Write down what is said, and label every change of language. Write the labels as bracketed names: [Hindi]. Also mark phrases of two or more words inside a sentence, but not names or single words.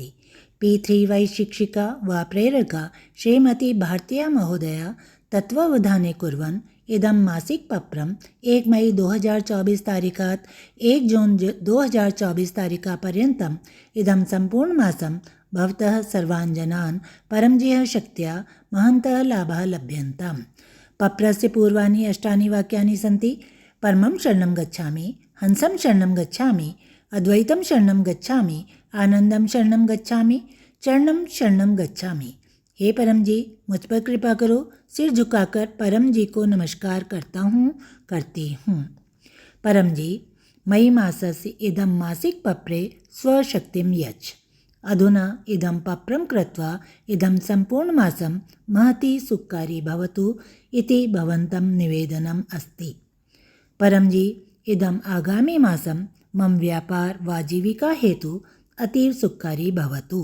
[Sanskrit] P3Y शिक्षिका वा प्रेरका श्रीमती भारतीया महोदया तत्त्वावधाने कुर्वन् इदं मासिकपत्रम् 1 मई 2024 तारिकात् 1 जून 2024 तारिकापर्यन्तम् इदं सम्पूर्णमासं भवतः सर्वान् जनान् परमजीः शक्त्या महन्तः लाभः लभ्यन्ताम्। पत्रस्य पूर्वाणि 8 वाक्यानि सन्ति। परमं शरणं गच्छामि, हंसं शरणं गच्छामि, अद्वैतं शरणं गच्छामि, आनंदम शरणं गच्छामि, चरणं शरणं गच्छामि। [Hindi] हे परम जी, मुझ पर कृपा करो। सिर झुकाकर परम जी को नमस्कार करती हूँ। [Sanskrit] परम जी, मई मासस्य इदं मासिकपत्रे स्वशक्तिं यच्छ। अधुना इदं पत्रं कृत्वा इदं सम्पूर्णमासं महती सुखकारी भवतु इति भवन्तं निवेदनम् अस्ति। परम जी, इदम् आगामी मासं मम व्यापार वा जीविका हेतु अतीव सुखकारी भवतु।